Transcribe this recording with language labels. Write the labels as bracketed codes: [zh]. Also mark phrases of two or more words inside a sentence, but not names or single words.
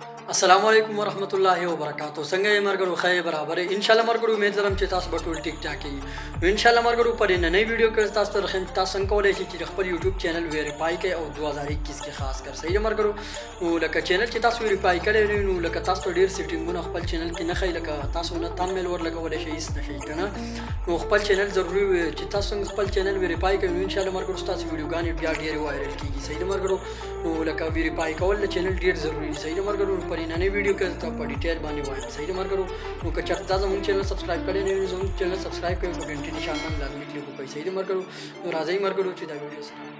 [ar] السلام عليكم ورحمة الله وبركاته [ps] سنګه ملګرو خیر برابر انشاءالله ملګرو امید لرم چې تاسو به ټول ټیک ټاک یي انشاءالله مرګرو پر نننۍ ویډیو کې تاسو ته رخم تاسو څنګه کولای شئ چې خپل یوټیوب چینل ویریفای کړئ او 2021 کې خاص کر صحیح مرګرو نو لکه چینل چې تاسو ویریفای کړئ نو لکه تاسو ډیر سیټینګونه خپل چینل کې نه خای لکه تاسو نه تامل ور لګولای شئ هیڅ نشئ کنه نو خپل چینل ضروری چې تاسو خپل چینل ویریفای کړئ نو انشاءالله مرګرو تاسو ویډیوګانې بیا ډیر وایرل کیږي صحیح مرګرو نو لکه ویریفای کول د چینل ډیر ضروری دی صحیح مرګرو پر نننۍ ویډیو کې ته په ډیټیل باندې وایم صحیح مرګرو نو که چرته زموږ چینل سبسکرایب کړئ نه زموږ چینل سبسکرایب کړئ او घंटी نشان باندې لازمي کلیک وکړئ صحیح مرګرو نو راځي مرګرو چې دا ویډیو سره